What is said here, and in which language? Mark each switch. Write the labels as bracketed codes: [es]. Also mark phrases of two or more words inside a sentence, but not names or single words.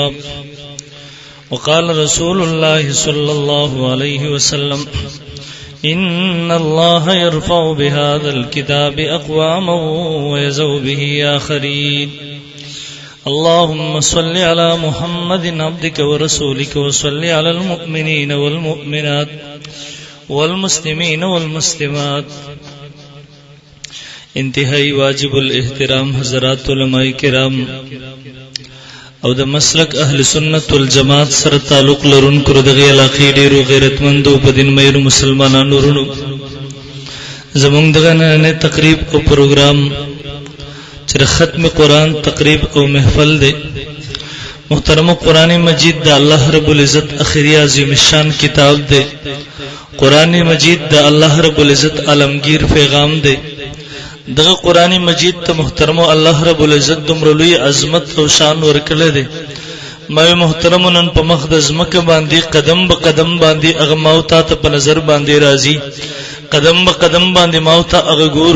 [ar] وقال رسول الله صلى الله عليه وسلم إن الله يرفع بهذا الكتاب أقواما ويزو به آخرين. اللهم صل على محمد عبدك ورسولك وصل على المؤمنين والمؤمنات والمسلمين والمسلمات. [ps] انتہائی واجب الاحترام حضرات علماء کرام او د مسلک اهل سنت والجماعت سره تعلق لرونکو دغه علاقې ډیرو غیرتمندو په دین مېر مسلمانانو ورونو، زمونږ دغه نن تقریب او پروګرام چې ختم قرآن تقریب او محفل دی. محترم قرآن مجید دا اللہ رب العزت اخری عظیم الشان کتاب دی. قرآن مجید دا اللہ رب العزت عالمگیر پیغام دی. دغه قرآن مجید ته محترم الله رب العزت دومره لوی عظمت او شان ورکړل دی. ما محترم نن په مخ د ځمکه باندې قدم به قدم باندې هغه موتا ته په نظر باندې راځي، قدم به قدم باندې موتا هغه ګورو.